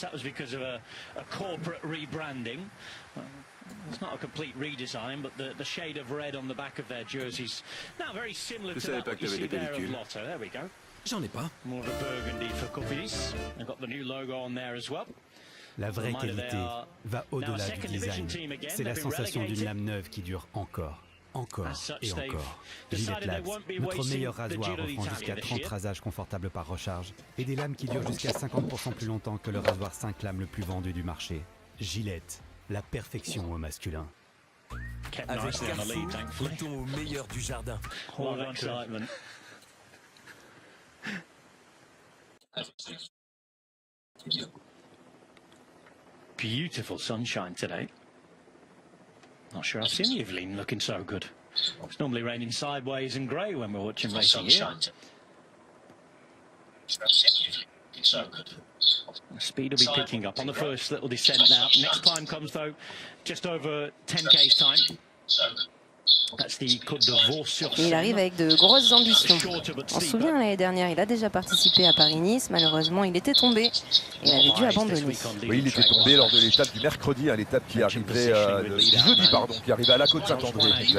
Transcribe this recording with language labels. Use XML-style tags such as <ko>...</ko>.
<en>That was because of a corporate rebranding. It's not a complete redesign, but the shade of red on the back of their jerseys now very similar to that what you see there of Lotto. There we go.</en> <fr>J'en ai pas.</fr> <en>More of a burgundy for Cofidis. They've got the new logo on there as well.</en> <fr>La vraie qualité va au-delà du design. C'est la sensation d'une lame neuve qui dure encore et encore. Gillette Labs, notre meilleur rasoir offrant jusqu'à 30 rasages confortables par recharge et des lames qui durent jusqu'à 50% plus longtemps que le rasoir 5 lames le plus vendu du marché. Gillette, la perfection au masculin. Avec Carrefour, goûtons au meilleur du jardin.</fr> <en>Beautiful sunshine today. Not sure I've seen Yveline looking so good. It's normally raining sideways and grey when we're watching racing here. The speed will be picking up on the first little descent now. Next climb comes though just over 10k's time.</en> <fr>Et il arrive avec de grosses ambitions. On se souvient, l'année dernière, il a déjà participé à Paris-Nice. Malheureusement, il était tombé et il avait dû abandonner. Oui, il était tombé lors de l'étape du mercredi, l'étape qui arrivait du jeudi, pardon, qui arrivait à la côte Saint-André.</fr>